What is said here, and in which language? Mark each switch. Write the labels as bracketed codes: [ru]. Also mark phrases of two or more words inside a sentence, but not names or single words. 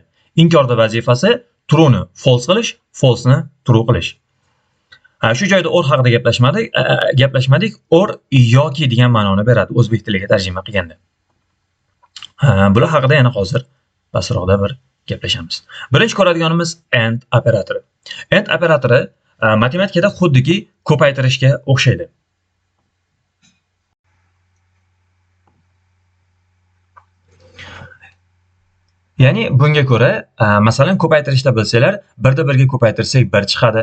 [uz] Inkorda vazifasi true ni false qilish, false ni true qilish. Shu joyda or haqida gaplashmadik. Or yoki degan ma'noni beradi o'zbek tiliga tarjima qilganda. Bular haqida yana hozir pastroqda bir gaplashamiz. Birinchi ko'radiganimiz and operatori. And operatori matematikada xuddiki ko'paytirishga o'xshaydi. Ya'ni bunga ko'ra, masalan ko'paytirishda bilsanglar, 1 da 1 ga ko'paytirsak 1 chiqadi.